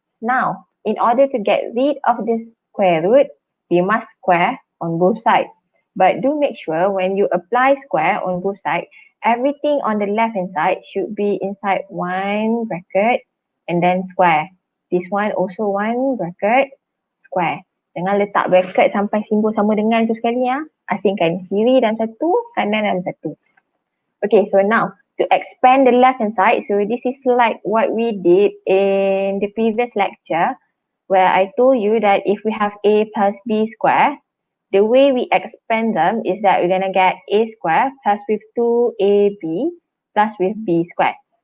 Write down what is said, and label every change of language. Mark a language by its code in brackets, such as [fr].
[en] Now, in order to get rid of this square root, we must square on both sides. But do make sure when you apply square on both sides, everything on the left hand side should be inside one bracket and then square. This one also one bracket, square. [ms] Jangan letak bracket sampai simbol sama dengan tu sekali ya. Asingkan kiri dan satu, kanan dan satu. [en] Okay, so now to expand the left hand side, so this is like what we did in the previous lecture where I told you that if we have a plus b square, the way we expand them is that we're going to get a square plus with 2ab plus with b square.